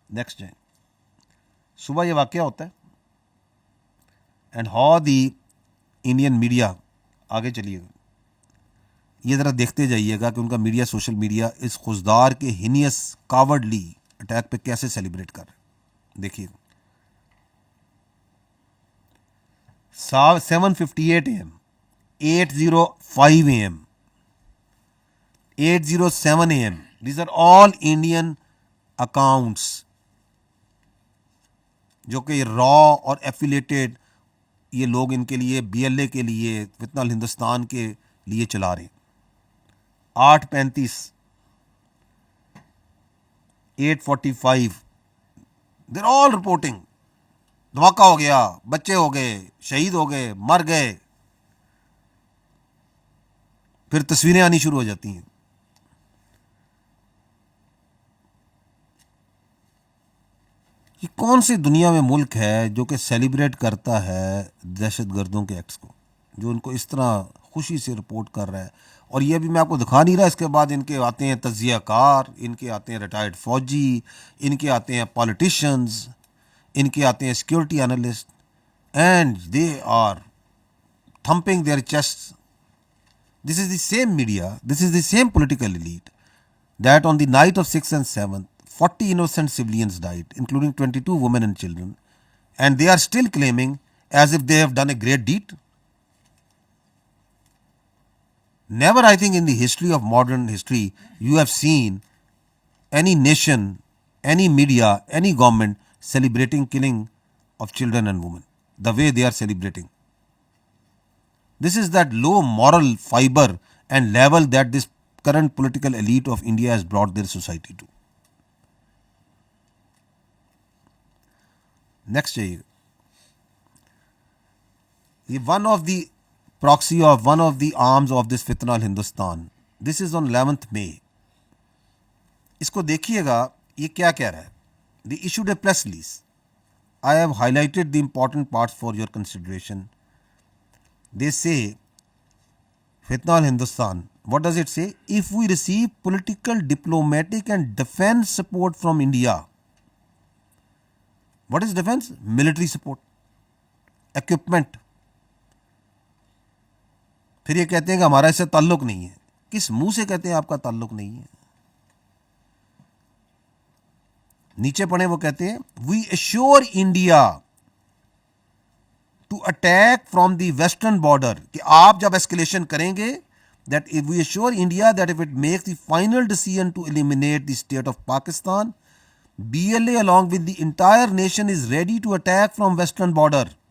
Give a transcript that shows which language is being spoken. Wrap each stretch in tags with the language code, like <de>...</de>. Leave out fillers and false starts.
<ur>Next جائیں, صبح یہ واقعہ ہوتا ہے</ur> <en>and how the Indian media,</en> <ur>آگے چلیے گا, یہ ذرا دیکھتے جائیے گا کہ ان کا میڈیا, سوشل میڈیا اس خزدار کے ہینیس کاورڈلی اٹیک پہ کیسے سیلیبریٹ کر رہے ہیں. دیکھیے گا 7:58 AM, 8:05 AM, 8:07 AM.</ur> <en>These are all Indian accounts</en> <ur>جو کہ را اور ایفیلیٹڈ یہ لوگ ان کے لیے بی ایل اے کے لیے فتنہ الہندوستان کے لیے چلا رہے ہیں. 8:35, 8:45,</ur> <en>they're all reporting</en> <ur>دھماکہ ہو گیا, بچے ہو گئے, شہید ہو گئے, مر گئے. پھر تصویریں آنی شروع ہو جاتی ہیں. یہ کون سی دنیا میں ملک ہے جو کہ سیلیبریٹ کرتا ہے دہشت گردوں کے ایکٹس کو, جو ان کو اس طرح خوشی سے رپورٹ کر رہا ہے. اور یہ بھی میں آپ کو دکھا نہیں رہا, اس کے بعد ان کے آتے ہیں تجزیہ کار, ان کے آتے ہیں ریٹائرڈ فوجی, ان کے آتے ہیں پالیٹیشنز, ان کے آتے ہیں security analyst,</ur> <en>And they are thumping their chest. This is the same media, this is the same political elite that on the night of 6th and 7th, 40 innocent civilians died, including 22 women and children, and they are still claiming as if they have done a great deed. Never, I think, in the history of modern history, you have seen any nation, any media, any government celebrating killing of children and women the way they are celebrating. This is that low moral fiber and level that this current political elite of India has brought their society to. Next</en> <ur>ہے یہ</ur> <en>one of the proxy of one of the arms of this fitna al-Hindustan. This is on 11th May.</en> <ur>اس کو دیکھیے گا یہ کیا کہہ رہا ہے.</ur> <en>They issued a press release. I have highlighted the important parts for your consideration. They say fitna al-Hindustan. What does it say? If we receive political, diplomatic and defense support from India. What is defense? Military support, equipment.</en> <ur>پھر یہ کہتے ہیں کہ ہمارا اس سے تعلق نہیں ہے. کس منہ سے کہتے ہیں</ur> <en>آپ کا تعلق نہیں ہے؟ نیچے پڑھیں, وہ کہتے ہیں we assure India to attack from the western border,</en> <ur>کہ آپ جب escalation کریں گے,</ur> <en>that if we assure India that if it makes the final decision to eliminate the state of Pakistan, BLA along with the entire nation is ready to attack from western border.</en>